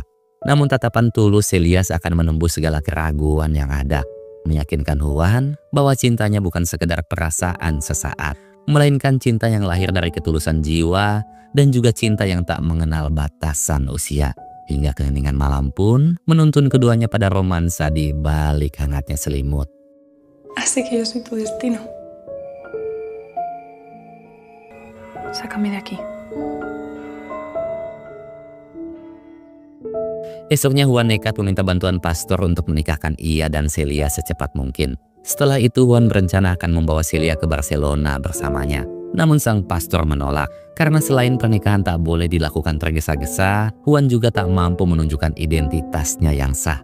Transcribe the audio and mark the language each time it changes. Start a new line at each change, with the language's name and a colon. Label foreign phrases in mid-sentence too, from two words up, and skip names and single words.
Indonesian: Namun tatapan tulus Celia seakan menembus segala keraguan yang ada, meyakinkan Juan bahwa cintanya bukan sekedar perasaan sesaat, melainkan cinta yang lahir dari ketulusan jiwa dan juga cinta yang tak mengenal batasan usia. Hingga keheningan malam pun menuntun keduanya pada romansa di balik hangatnya selimut.
Spanish: Así que yo soy tu destino. Sácame de aquí.
Indonesian: Esoknya Juan nekat meminta bantuan pastor untuk menikahkan ia dan Celia secepat mungkin. Setelah itu Juan berencana akan membawa Celia ke Barcelona bersamanya. Namun sang pastor menolak, karena selain pernikahan tak boleh dilakukan tergesa-gesa, Juan juga tak mampu menunjukkan identitasnya yang sah.